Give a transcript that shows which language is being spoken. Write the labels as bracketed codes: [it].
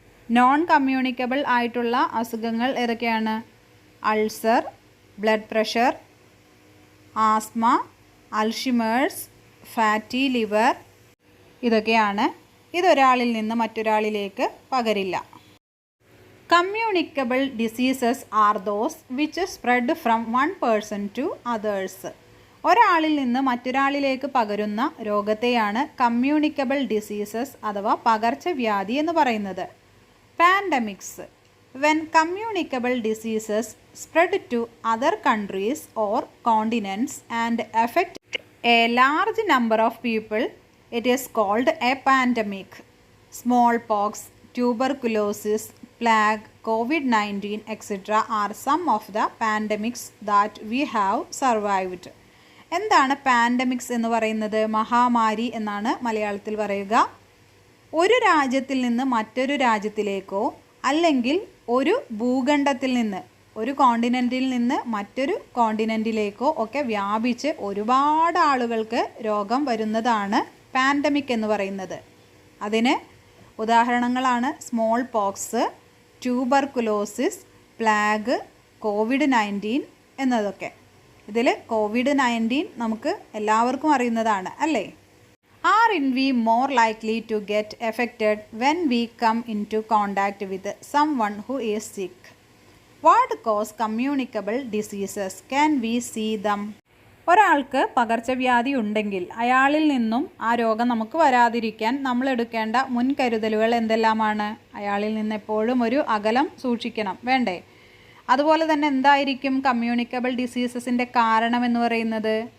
[ml] Non communicable ആയിട്ടുള്ള അസുഖങ്ങൾ ഏതൊക്കെയാണ്? Ulcer, blood pressure, asthma, Alzheimer's, fatty liver ഇതൊക്കെയാണ്. ഇതൊരാളിൽ നിന്ന് മറ്റൊരാളിലേക്ക് പകരില്ല. [en] Communicable diseases are those which spread from one person to others. [ml] ഒരാളിൽ നിന്ന് മറ്റൊരാളിലേക്ക് പകരുന്ന രോഗത്തെയാണ് കമ്മ്യൂണിക്കബിൾ ഡിസീസസ് അഥവാ പകർച്ചവ്യാധി എന്ന് പറയുന്നത്. [en] Pandemics. When communicable diseases spread to other countries or continents and affect a large number of people, it is called a pandemic. Smallpox, tuberculosis, plague, COVID-19, etc. are some of the pandemics that we have survived. [ml] എന്താണ് pandemics എന്ന് പറയുന്നത്? മഹാമാരി എന്നാണ് മലയാളത്തിൽ പറയുക. ഒരു രാജ്യത്തിൽ നിന്ന് മറ്റൊരു രാജ്യത്തിലേക്കോ അല്ലെങ്കിൽ ഒരു ഭൂഖണ്ഡത്തിൽ നിന്ന്, ഒരു കോണ്ടിനെൻറ്റിൽ നിന്ന് മറ്റൊരു കോണ്ടിനെൻറ്റിലേക്കോ ഒക്കെ വ്യാപിച്ച് ഒരുപാട് ആളുകൾക്ക് രോഗം വരുന്നതാണ് പാൻഡമിക് എന്ന് പറയുന്നത്. അതിന് ഉദാഹരണങ്ങളാണ് small pox, tuberculosis, plague, COVID-19 എന്നതൊക്കെ. ഇതിൽ COVID-19 നമുക്ക് എല്ലാവർക്കും അറിയുന്നതാണ് അല്ലേ? [en] Are we more likely to get affected when we come into contact with someone who is sick? What cause communicable diseases? Can we see them? [ml] ഒരാൾക്ക് പകർച്ചവ്യാധി ഉണ്ടെങ്കിൽ അയാളിൽ നിന്നും ആ രോഗം നമുക്ക് വരാതിരിക്കാൻ നമ്മൾ എടുക്കേണ്ട മുൻകരുതലുകൾ എന്തെല്ലാമാണ്? അയാളിൽ നിന്ന് എപ്പോഴും ഒരു അകലം സൂക്ഷിക്കണം, വേണ്ടേ? അതുപോലെ തന്നെ എന്തായിരിക്കും കമ്മ്യൂണിക്കബിൾ ഡിസീസസിൻ്റെ കാരണം എന്ന് പറയുന്നത്?